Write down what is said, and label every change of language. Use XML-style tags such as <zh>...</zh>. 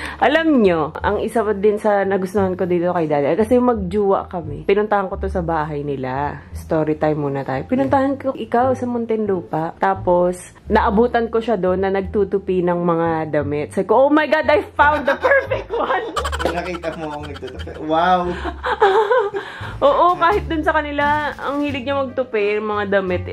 <tl>Alam nyo, ang isa pa din sa nagustuhan ko dito kay Daddy Al, kasi magjuwa kami. Pinuntahan ko to sa bahay nila.</tl> <en>Story time</en> <tl>muna tayo. Pinuntahan ko ikaw sa Muntinlupa. Tapos, naabutan ko siya doon na nagtutupi ng mga damit. Sabi ko,</tl> <en>oh my God, I found the perfect one!</en> <tl>Nakita mo akong nagtutupi. Wow! Oo, kahit dun sa kanila, ang hilig niya magtupi, mga damit.</tl>